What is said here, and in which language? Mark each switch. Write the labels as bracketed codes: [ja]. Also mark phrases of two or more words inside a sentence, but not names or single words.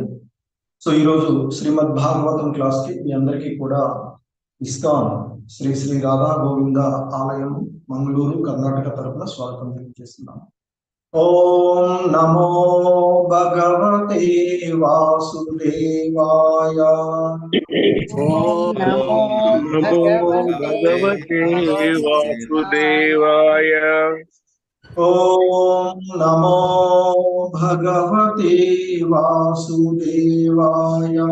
[te] సో ఈరోజు శ్రీమద్ భాగవతం క్లాస్ కి మీ అందరికీ కూడా ఇస్కాన్ శ్రీ శ్రీ రాధా గోవింద ఆలయం మంగళూరు కర్ణాటక తరపున స్వాగతం తెలియజేస్తున్నాను. [sa] ఓం నమో భగవతే వాసుదేవాయ. ఓం నమో భగవతే వాసుదేవాయ. ఓం నమో భగవతే వాసుదేవాయ.